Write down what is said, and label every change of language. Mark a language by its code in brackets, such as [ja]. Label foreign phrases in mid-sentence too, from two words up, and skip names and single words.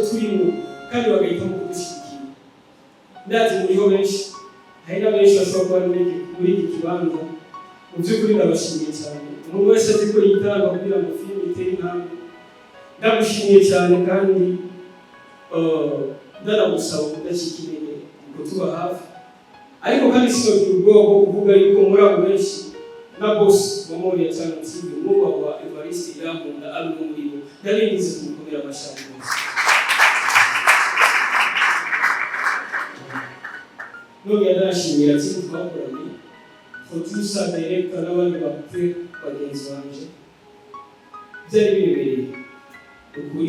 [rw] turimo kandi bagahitamo kudushyigikira ndazi muriho benshi hari na benshi bashobora kuba muri iki kibanza mu by'ukuri ndabashimiye cyane umuntu wese azi ko yitanga kugira ngo filime itere intambwe ndagushimiye cyane kandi ndanagusaba kudacika intege ngo tuba hafi ariko kandi sinogira ubwoko kuvuga yuko muri abo benshi na boss wa muri Yacano TV mwubahwa Evariste Irankunda ari umwe muri bo ndabigize kumukomera amashyi rwose [rn] none yarashimira ati twakoranye [en] producer director [rn] n'abandi bakuru bagenzi banje byari bibereye ukuri